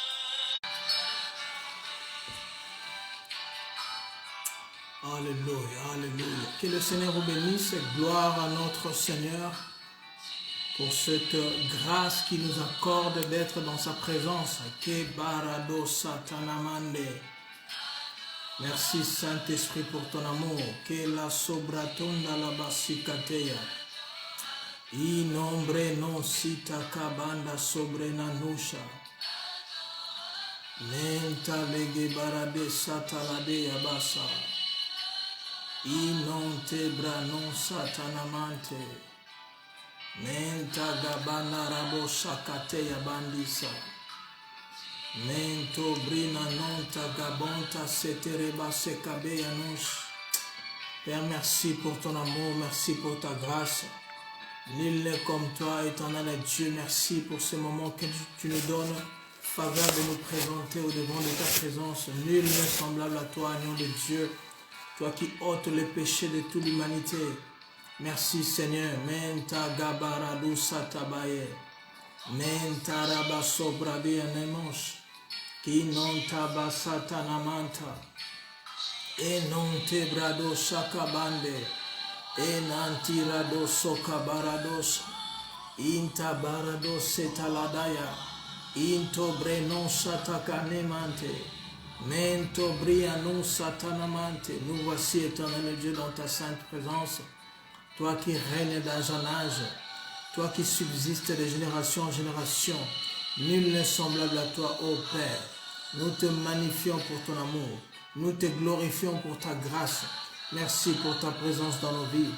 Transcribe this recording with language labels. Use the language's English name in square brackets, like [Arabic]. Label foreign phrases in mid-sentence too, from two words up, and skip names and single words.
[French] Alléluia, alléluia. Que le Seigneur vous bénisse. Gloire à notre Seigneur pour cette grâce qu'il nous accorde d'être dans sa présence. Que barado satanamande. Merci Saint-Esprit pour ton amour. Que la sobratonda la basikateya. Inombre non sita kabanda sobrenanusha. Menta lege barade satalade yabasa. Inon tebra non satanamante. Menta gabana rabo sakate yabandisa. Mento brina nonta gabonta setereba sekabe yanouche. Père, merci pour ton amour, merci pour ta grâce. Nul n'est comme toi, éternel Dieu, merci pour ce moment que tu nous donnes. Faveur de nous présenter au devant de ta présence. Nul n'est semblable à toi, agneau de Dieu. Toi qui ôtes les péchés de toute l'humanité. Merci Seigneur. Menta gabaradu satabaye. Menta rabasobrade anemosh. Qui non tabasatanamanta. Et non tebrado sakabande. Et nantirado sokabarados. Inta barado setaladaya. Into brenon satakanemante. Mento bria non satanamante. Nous voici, éternel Dieu, dans ta sainte présence. Toi qui règnes d'âge en âge. Toi qui subsistes de génération en génération. Nul n'est semblable à toi, ô Père. Nous te magnifions pour ton amour. Nous te glorifions pour ta grâce. Merci pour ta présence dans nos vies.